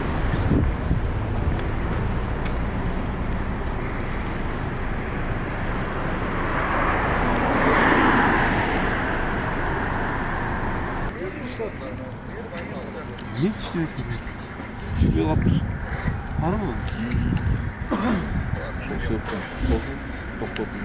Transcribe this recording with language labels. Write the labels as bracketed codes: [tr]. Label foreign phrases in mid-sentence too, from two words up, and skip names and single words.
[kk] Не істейді? Жүбе қалып тұр. Бар ма? [ru] Что все это? [kk] Топ-топ.